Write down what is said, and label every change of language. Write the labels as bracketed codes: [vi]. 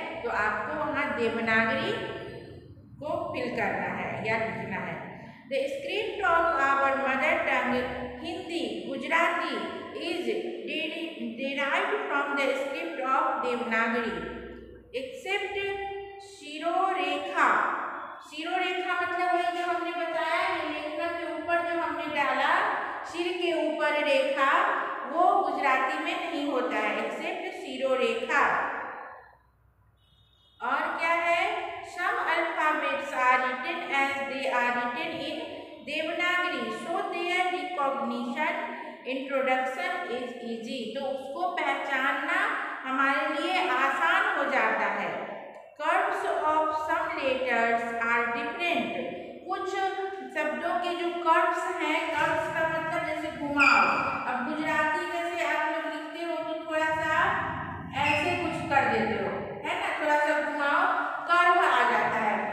[hi] तो आपको वहाँ देवनागरी को फिल करना है या लिखना है। [en] The script of our mother tongue Hindi, Gujarati is derived from the script of Devanagari, except शिरोरेखा। [hi] शिरोरेखा मतलब वही जो हमने बताया, लेखन के ऊपर जो हमने डाला, सिर के ऊपर रेखा, वो गुजराती में नहीं होता है, एक्सेप्ट शिरोरेखा। और क्या है, [en] some alphabets are written as they are written in Devanagari, so their recognition introduction is easy। [hi] तो उसको पहचानना हमारे लिए आसान हो जाता है। [en] Curves of some letters are different, [hi] कुछ शब्दों के जो कर्व्स हैं, कर्व्स का मतलब जैसे घुमाव। अब गुजराती जैसे आप लोग लिखते हो तो थोड़ा सा ऐसे कुछ कर देते हो, है ना, थोड़ा सा घुमाव, कर्व आ जाता है।